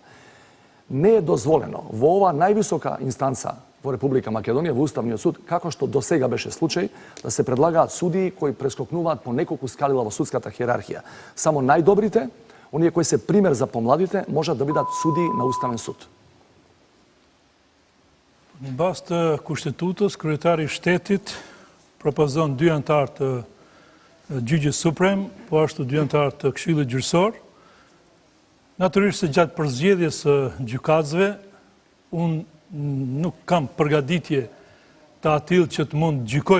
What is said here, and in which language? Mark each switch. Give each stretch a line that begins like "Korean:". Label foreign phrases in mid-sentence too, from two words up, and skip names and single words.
Macedonian: Не е дозволено во ова највисока инстанца во Република Македонија, во Уставниот суд, како што до сега беше случај, да се предлагаат судии кои прескокнуваат по неколку скалила во судската хиерархија. Само најдобрите, оние кои се пример за помладите, можат да бидат судии на Уставен суд.
Albanian: Në bazë të Kushtetutës, kryetari i shtetit propozon 2 anëtar të Gjyqjes Suprem, po ashtu 2 anëtar të Këshillit Gjyqësor. Natyrisht se gjatë përzgjedhjes së gjykatësve, unë nuk kam përgatitje të atill që të mund gjykoj